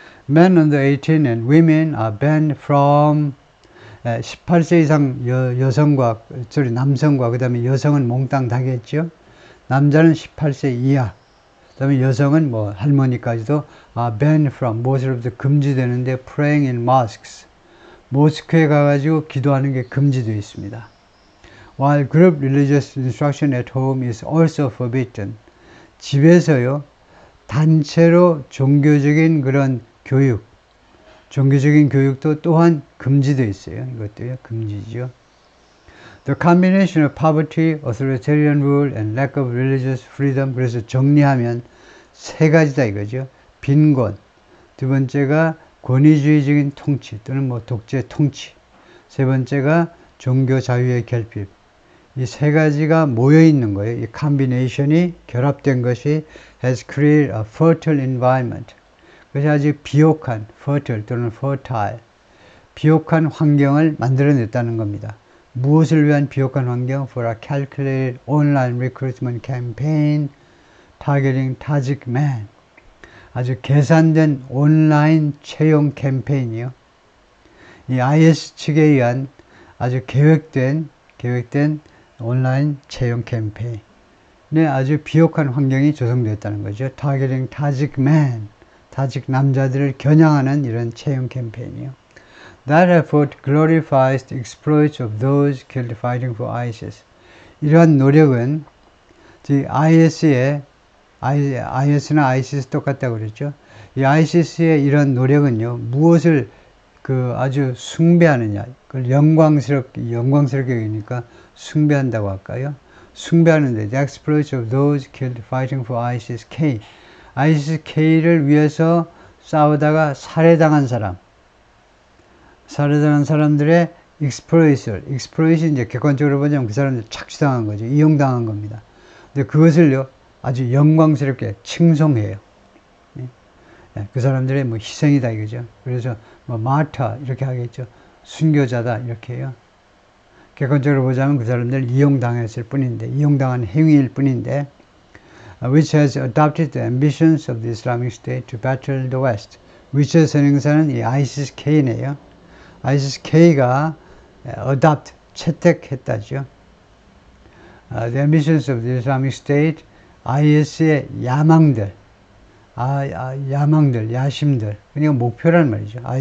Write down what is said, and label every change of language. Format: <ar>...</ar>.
<en>Men under 18 and women are banned from</en> <ko>18세 이상 여성과 남성과 그 다음에 여성은 몽땅 다겠죠. 남자는 18세 이하. 그 다음에 여성은 뭐 할머니까지도 banned from 무엇으로부터 금지되는데</ko> <en>praying in mosques</en> <ko>모스크에 가가지고 기도하는 게 금지되어 있습니다.</ko> <en>While group religious instruction at home is also forbidden.</en> <ko>집에서요 단체로 종교적인 그런 교육, 종교적인 교육도 또한 금지되어 있어요. 이것도요 금지죠.</ko> <en>The combination of poverty, authoritarian rule, and lack of religious freedom.</en> <ko>그래서 정리하면 세 가지다 이거죠. 빈곤. 두 번째가 권위주의적인 통치 또는 뭐 독재 통치. 세 번째가 종교 자유의 결핍. 이 세 가지가 모여 있는 거예요. 이 컨비네이션이 결합된 것이</ko> <en>has created a fertile environment.</en> <ko>그것이 아주 비옥한 fertile 또는 fertile. 비옥한 환경을 만들어냈다는 겁니다. 무엇을 위한 비옥한 환경?</ko> <en>For a calculated online recruitment campaign targeting Tajik men.</en> <ko>아주 계산된 온라인 채용 캠페인이요. 이 IS 측에 의한 아주 계획된 온라인 채용 캠페인에 아주 비옥한 환경이 조성되었다는 거죠.</ko> <en>Targeting Tajik men.</en> <ko>타직 남자들을 겨냥하는 이런 채용 캠페인이요.</ko> <en>That effort glorifies the exploits of those killed fighting for ISIS.</en> <ko>이러한 노력은 IS나 ISIS 똑같다고 그랬죠. 이 ISIS의 이런 노력은요, 무엇을 아주 숭배하느냐, 그걸 영광스럽게 여기니까 숭배한다고 할까요? 숭배하는데,</ko> <en>the exploits of those killed fighting for ISIS-K.</en> <ko>ISIS-K를 위해서 싸우다가 살해당한 사람들의 exploit이 이제 객관적으로 보자면 그 사람들 착취당한 거죠. 이용당한 겁니다. 근데 그것을요, 아주 영광스럽게 칭송해요. 그 사람들의 뭐 희생이다 이거죠. 그래서 뭐 마타 이렇게 하겠죠. 순교자다 이렇게 해요. 객관적으로 보자면 그 사람들 이용당했을 뿐인데, 이용당한 행위일 뿐인데,</ko> <en>which has adopted the ambitions of the Islamic State to battle the West.</en> <ko>위치의 선행사는 이 ISIS-K네요. ISIS-K가 adopt, 채택했다죠.</ko> <en>The ambitions of the Islamic State,</en> <ko>IS의 야망들, 야망들, 야심들, 그러니까 목표란 말이죠.</ko>